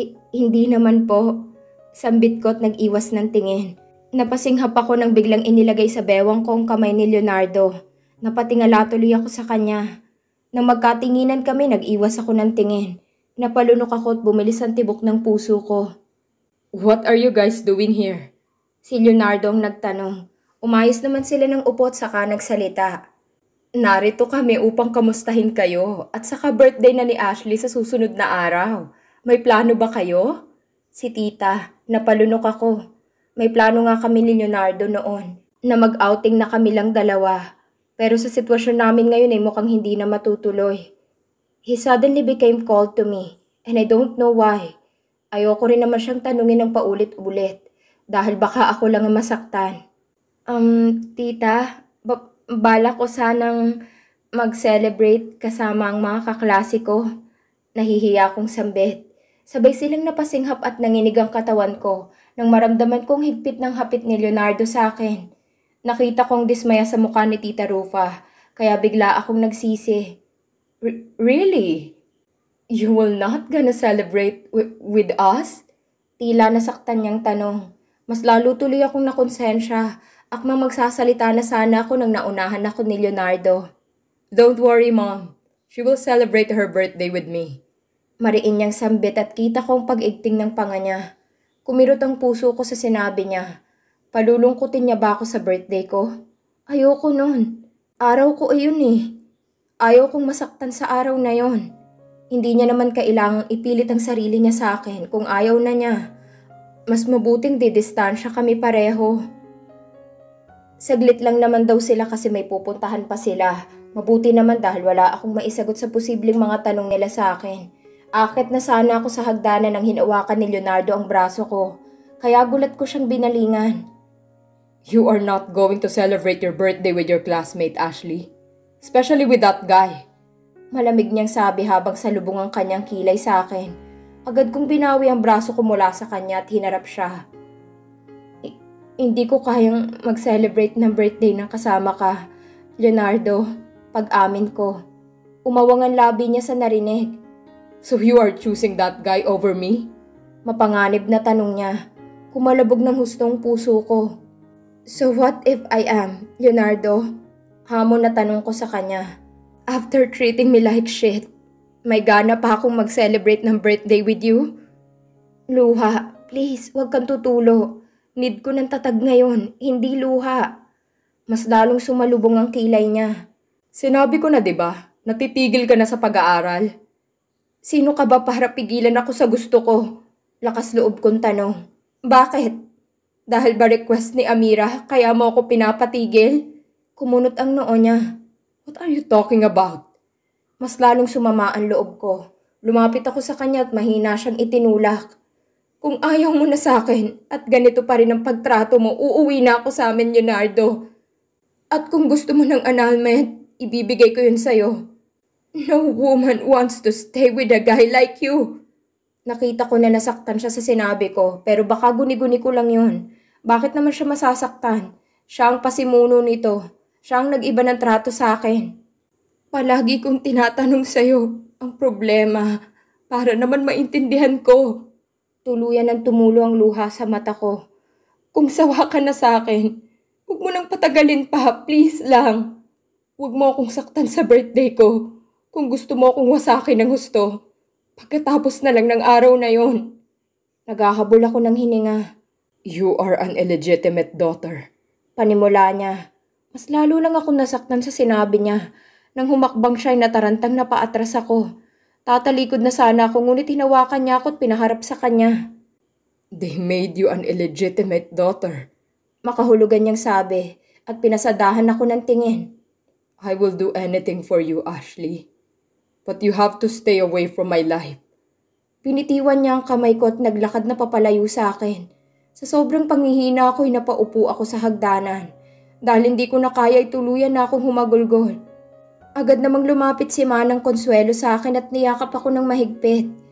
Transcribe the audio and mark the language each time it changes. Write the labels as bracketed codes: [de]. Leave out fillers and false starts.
[tl] Hindi naman po. Sambit ko at nag-iwas ng tingin. Napasinghap ako nang biglang inilagay sa bewang ko ang kamay ni Leonardo. Napatingala tuloy ako sa kanya. Nang magkatinginan kami, nag-iwas ako ng tingin. Napalunok ako at bumilis ang tibok ng puso ko. [en] What are you guys doing here? [tl] Si Leonardo ang nagtanong. Umayos naman sila ng upo at saka nagsalita. Narito kami upang kamustahin kayo at saka birthday na ni Ashley sa susunod na araw. May plano ba kayo? Si Tita, napalunok ako. May plano nga kami ni Leonardo noon na mag-outing na kami lang dalawa. Pero sa sitwasyon namin ngayon ay mukhang hindi na matutuloy. [en] He suddenly became cold to me and I don't know why. [tl] Ayoko rin naman siyang tanungin ng paulit-ulit dahil baka ako lang ang masaktan. Tita, bala ko sanang mag-celebrate kasama ang mga kaklase ko. Nahihiya akong sambit. Sabay silang napasinghap at nanginig ang katawan ko nang maramdaman kong higpit ng hapit ni Leonardo sa akin. Nakita kong dismaya sa mukha ni Tita Rufa, kaya bigla akong nagsisi. [en] Really? You will not gonna celebrate with us? [tl] Tila nasaktan niyang tanong. Mas lalo tuloy akong nakonsensya. Akmang magsasalita na sana ako nang naunahan ako ni Leonardo. [en] Don't worry, Mom. She will celebrate her birthday with me. [tl] Mariin niyang sambit at kita kong pag-igting ng panga niya. Kumirot ang puso ko sa sinabi niya. Palulungkutin niya ba ako sa birthday ko? Ayoko nun. Araw ko iyon eh. Ayaw kong masaktan sa araw na yon. Hindi niya naman kailangang ipilit ang sarili niya sa akin kung ayaw na niya. Mas mabuting didistansya kami pareho. Saglit lang naman daw sila kasi may pupuntahan pa sila. Mabuti naman dahil wala akong maisagot sa posibleng mga tanong nila sa akin. Akit na sana ako sa hagdanan nang hinawakan ni Leonardo ang braso ko. Kaya gulat ko siyang binalingan. [en] You are not going to celebrate your birthday with your classmate, Ashley. Especially with that guy. [tl] Malamig niyang sabi habang salubong ang kanyang kilay sa akin. Agad kong binawi ang braso ko mula sa kanya at hinarap siya. Hindi ko kayang mag-celebrate ng birthday ng kasama ka, Leonardo. Pag-amin ko. Umawang ang labi niya sa narinig. [en] So you are choosing that guy over me? [tl] Mapanganib na tanong niya. Kumalabog ng hustong puso ko. [en] So what if I am, [tl] Leonardo? Hamon na tanong ko sa kanya. [en] After treating me like shit, [tl] may gana pa akong mag-celebrate ng [en] birthday with you? [tl] Luha, please, huwag kang tutulo. Need ko ng tatag ngayon, hindi luha. Mas lalong sumalubong ang kilay niya. Sinabi ko na 'di ba, natitigil ka na sa pag-aaral? Sino ka ba para pigilan ako sa gusto ko? Lakas loob kong tanong. Bakit? Dahil ba request ni Amira kaya mo ako pinapatigil? Kumunot ang noo niya. [en] What are you talking about? [tl] Mas lalong sumama ang loob ko. Lumapit ako sa kanya at mahina siyang itinulak. Kung ayaw mo na sa akin at ganito pa rin ang pagtrato mo, uuwi na ako sa amin, Leonardo. At kung gusto mo ng annulment, ibibigay ko yun sa'yo. [en] No woman wants to stay with a guy like you. [tl] Nakita ko na nasaktan siya sa sinabi ko, pero baka guni-guni ko lang yun. Bakit naman siya masasaktan? Siya ang pasimuno nito. Siya ang nag-iba ng trato sa akin. Palagi kong tinatanong sa'yo ang problema para naman maintindihan ko. Tuluyan ng tumulo ang luha sa mata ko. Kung sawa ka na sa akin, huwag mo nang patagalin pa, please lang. Huwag mo akong saktan sa birthday ko. Kung gusto mo akong wasakin ng gusto, pagkatapos na lang ng araw na yon. Naghahabol ako ng hininga. [en] You are an illegitimate daughter. [tl] Panimula niya. Mas lalo lang akong nasaktan sa sinabi niya. Nang humakbang siya ay natarantang napaatras ako. Tatalikod na sana ako ngunit hinawakan niya ako at pinaharap sa kanya. [en] They made you an illegitimate daughter. [tl] Makahulugan niyang sabi at pinasadahan ako ng tingin. [en] I will do anything for you, Ashley. But you have to stay away from my life. [tl] Pinitiwan niya ang kamay ko at naglakad na papalayo sa akin. Sa sobrang panghihina ako'y napaupo ako sa hagdanan. Dahil hindi ko na kaya tuluyan na akong humagulgol. Agad namang lumapit si Manang Consuelo sa akin at niyakap ako ng mahigpit.